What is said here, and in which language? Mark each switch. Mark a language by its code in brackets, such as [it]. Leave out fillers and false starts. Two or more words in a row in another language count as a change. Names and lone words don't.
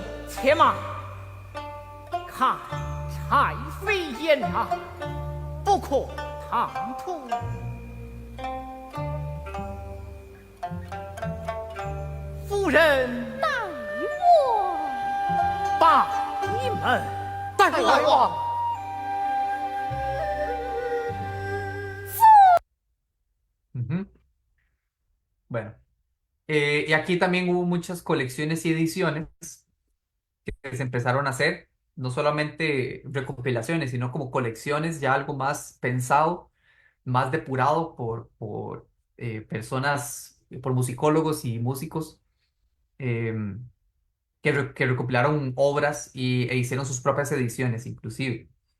[zh] 且慢，看柴妃焉啊，不可唐突。夫人待我，拜门。大王， [es] Ujú. Bueno, y aquí también hubo muchas colecciones y ediciones que se empezaron a hacer, no solamente recopilaciones, sino como colecciones, ya algo más pensado, más depurado por personas, por musicólogos y músicos que recopilaron obras e hicieron sus propias ediciones, inclusive.